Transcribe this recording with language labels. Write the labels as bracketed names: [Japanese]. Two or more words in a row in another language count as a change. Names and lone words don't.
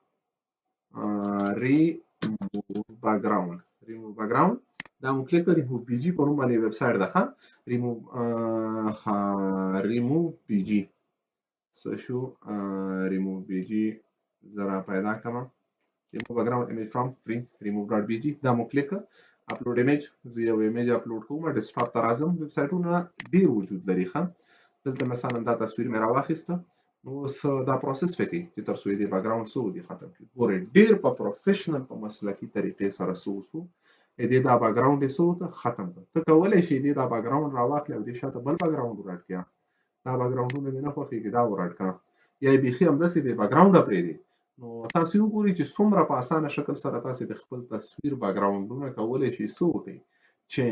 [Pashto] بیکګراوند دا مو کلیک کړئ ریموو پی جی په نوم باندې ویب سایټ ده ریموو پی جی څه شو ریموو پی جی زه را پیدا کړم [English] remove background image from free remove.bg [Pashto] دا مو [English] click upload image [Pashto] زه یو ایمیج اپلوډ کوم ډیسکټاپ ته راځم ویب سایټونه ډېر وجود لري دلته مثلا دا تصویر مې راواخیسته نو اوس دا پروسس وکړي چې تر څو یې د بیکګراوند څه وکړي ختم کړي ګورئ ډېر په پروفیشنل په مسلکي طریقې سره څه وشو دې دا بیکګراوند یې څه وکړه ختم کړه ته کولی شې دې دا بیکګراوند راواخلې او دې شاته بل بیکګراوند ورډ کړه دا بیکګراوندونه دې نه خوښېږي دا ورډ کړه یا یې بیخي همداسې بې بیکګراونډه پرېږدي نو تاسې وګورئ چې څومره په اسانه شکل سره تاسې د خپل تصویر بیکګراوندونه کولی شئ څه وکړئ چینج